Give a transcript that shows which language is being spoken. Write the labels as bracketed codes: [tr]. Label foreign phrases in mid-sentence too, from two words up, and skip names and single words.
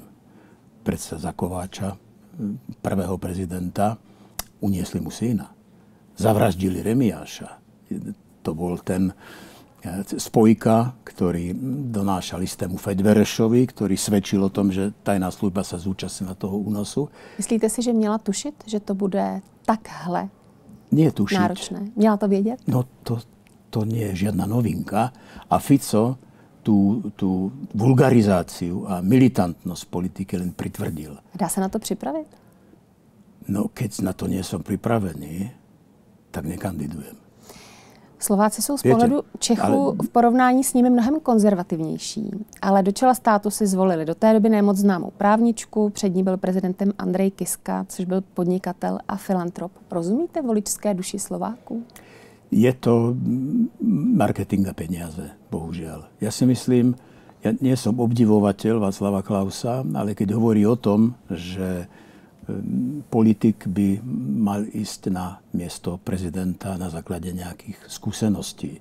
[sk] Predsa za Kováča, prvého prezidenta, uniesli mu syna. Zavraždili Remiáša. To bol ten spojka, ktorý donášal istému Fedverešovi, ktorý svedčil o tom, že tajná služba sa zúčastnila toho únosu. [cs] Myslíte si, že měla tušit, že to bude takhle náročné? Měla to vědět? [sk] No to nie je žiadna novinka. A Fico tú vulgarizáciu a militantnosť politiky len pritvrdil. Dá sa na to připravit? No, keď na to nie som pripravený, tak nekandidujem. [cs] Slováci jsou z pohledu Čechů v porovnání s nimi mnohem konzervativnější, ale do čela státu si zvolili do té doby nemoc známou právničku, před ní byl prezidentem Andrej Kiska, což byl podnikatel a filantrop. Rozumíte voličské duši Slováků? [sk] Je to marketing na peniaze, bohužiaľ. Ja si myslím, ja nie som obdivovateľ Václava Klausa, ale keď hovorí o tom, že politik by mal ísť na miesto prezidenta na základe nejakých skúseností.